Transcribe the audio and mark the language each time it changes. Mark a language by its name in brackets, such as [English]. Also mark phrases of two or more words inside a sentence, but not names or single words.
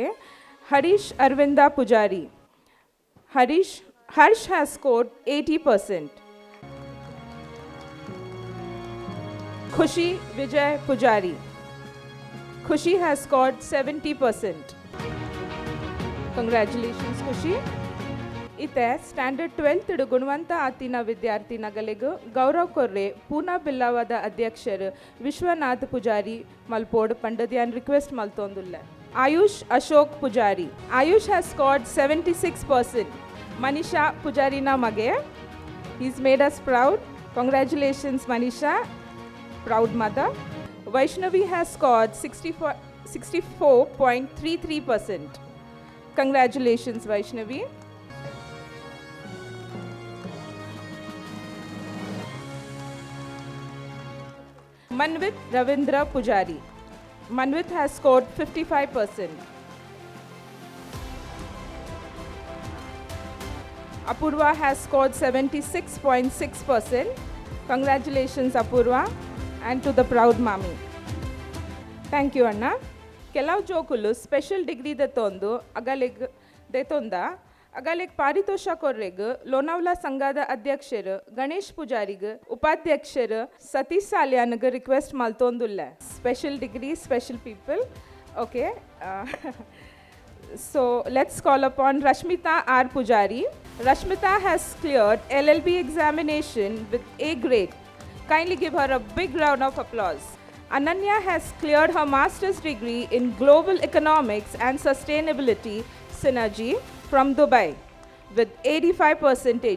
[English] Harish Arvinda Pujari. Harsh has scored 80%. Khushi Vijay Pujari. Khushi has scored 70%. Congratulations, Khushi. [Tulu] ಇತ್ತೆ ಸ್ಟ್ಯಾಂಡರ್ಡ್ 12th ಗುಣವಂತ ಆತಿನ ವಿದ್ಯಾರ್ಥಿ ನಗಲಿಗೂ ಗೌರವ್ ಕೊರ್ರೆ ಪೂನಾ ಬಿಲ್ಲವಾದ ಅಧ್ಯಕ್ಷರು ವಿಶ್ವನಾಥ್ ಪೂಜಾರಿ ಮಲ್ಪೋಡ್ ಪಂಡದ್ಯಾನ್ ರಿಕ್ವೆಸ್ಟ್ ಮಲ್ತೊಂದುಲ್ಲ. [English] Ayush Ashok Pujari. Ayush has scored 76%. [Tulu] ಮನಿಷಾ ಪೂಜಾರಿನ ಮಗೆ. [English] He's made us proud. Congratulations, Manisha. Proud mother. Vaishnavi has scored 64.33%. Congratulations, Vaishnavi. Manvit Ravindra Pujari. Manvit has scored 55%. Apurva has scored 76.6%. Congratulations, Apurva, and to the proud mommy. Thank you, Anna. [Tulu] ಕೆಲವು ಜೋಕುಲು [English] special degree [Tulu] ದೆತ್ತೊಂದು ಅಗಲೆಗ್ ಪಾರಿತೋಷ ಕೊರ್ರೆಗ್ ಲೋನಾವ್ಲಾ ಸಂಘದ ಅಧ್ಯಕ್ಷರು ಗಣೇಶ್ ಪೂಜಾರಿಗ್ ಉಪಾಧ್ಯಕ್ಷರು ಸತೀಶ್ ಸಾಲ್ಯಾನ್ಗ್ ರಿಕ್ವೆಸ್ಟ್ ಮಲ್ತೊಂದುಲ್ಲ. [English] special degree, special people. ಓಕೆ, so let's call upon Rashmita R. Pujari. Rashmita has cleared LLB examination with A grade. Kindly give her a big round of applause. Ananya has cleared her master's degree in Global Economics and Sustainability Synergy from Dubai with 85%.